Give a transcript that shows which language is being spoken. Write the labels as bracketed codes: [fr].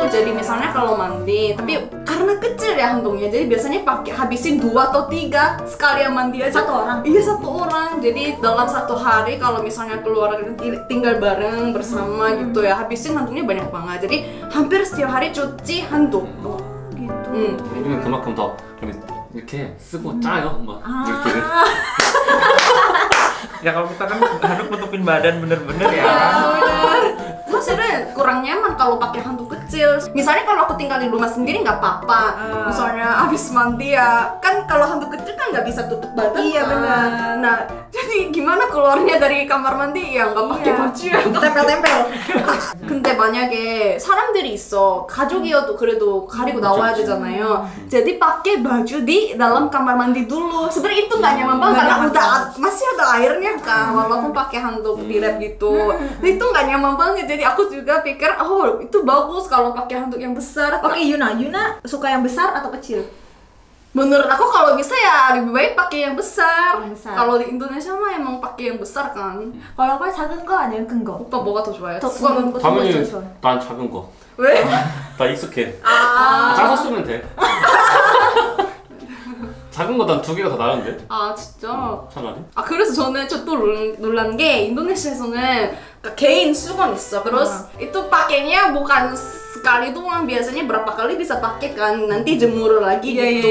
[id] Jadi misalnya kalau mandi, tapi karena kecil ya handuknya, jadi biasanya pakai habisin 2 atau 3 sekali mandi aja. Satu orang? Iya, satu orang. Jadi dalam satu hari kalau misalnya keluar tinggal bareng bersama gitu ya, habisin handuknya banyak banget. Jadi hampir setiap hari cuci handuk. Gitu. [ko] 우리는 그만큼 더 이렇게 쓰고 짜요, 막 이렇게. [id] Ya kalau kita kan handuk nutupin badan bener-bener ya. Sa실은 kurang nyaman kalau pakai handuk kecil. Misalnya kalau aku tinggal di rumah sendiri nggak apa-apa. Misalnya habis mandi ya, kan kalau handuk kecil kan nggak bisa tutup badan. Iya, kan. benar. Nah, jadi gimana keluarnya dari kamar mandi ya nggak pakai baju ya. tempel-tempel. [ko] 근데 만약에 사람들이 있어, 가족이어도 그래도 가리고 나와야 되잖아요. [id] jadi pakai baju di dalam kamar mandi dulu. Sebenarnya itu nggak nyaman banget karena udah masih ada airnya kan, walaupun pakai handuk direp gitu. Nah, itu nggak nyaman banget. Jadi aku juga pikir, oh itu bagus kalau pakai handuk yang besar. Oke, Yuna suka yang besar atau kecil? Menurut aku kalau bisa ya lebih baik pakai yang besar. Yang besar. kalau di Indonesia mah emang pakai yang besar kan. kalau apa [ko] 작은 거 아니면 큰 거? 오빠 뭐가 더 좋아요? 더 수건은 큰 거, 당연히 더 좋아. 난 작은 거. 왜? 나 익숙해. 짜서 쓰면 돼. 작은 거 난 2개가 더 나은데. 아 진짜? 차라리. 그래서 저는 또 놀란 게 인도네시아에서는 그러니까 개인 수건 있어. [id] Terus itu pakainya bukan sekali doang, biasanya berapa kali bisa pakai kan, nanti jemur lagi gitu.